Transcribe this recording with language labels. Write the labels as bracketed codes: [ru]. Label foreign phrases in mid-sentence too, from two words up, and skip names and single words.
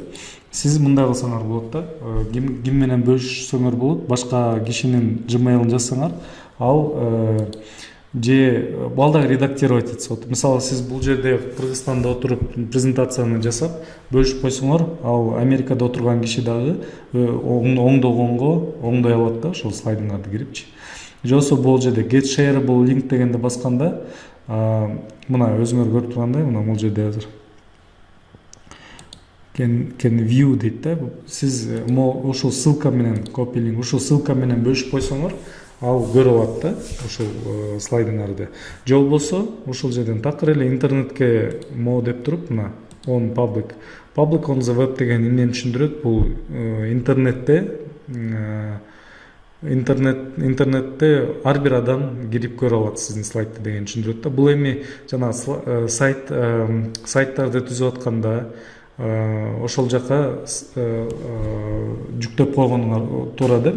[ky] Сиз мындай кылсаңар болот да. Ким менен бөлүшсөңөр болот, башка кишинин Gmail'ын жазсаңар, ал же балдагы редактировать этсе болот. Мисалы, сиз бул жерде Кыргызстанда отуруп презентацияны жасап, бөлүшүп койсоңор, ал Америкада отурган киши дагы оңдогонго оңдой алат да, ошол слайдыңарды кирипчи. Же болбосо бул жерде [en] get shareable link [ky] дегенди басканда, мына өзүңөр көрүп тургандай, мына бул жерде азыр [en] can view [ky] дейт да. Сиз ошол ссылка менен [en] copy link, [ky] ошол ссылка менен бөлүшүп койсоңор, ал көрүп алат да ошол слайдыңарды. Же болбосо ошол жерден такыр эле интернетке деп туруп, мына [en] on public on the web [ky] деген эмнени түшүндүрөт? Бул интернетте ар бир адам кирип көрө алат сиздин слайдты деген түшүндүрөт да. Бул эми жана сайттарды түзүп атканда ошол жака жүктөп койгонуңар туура да.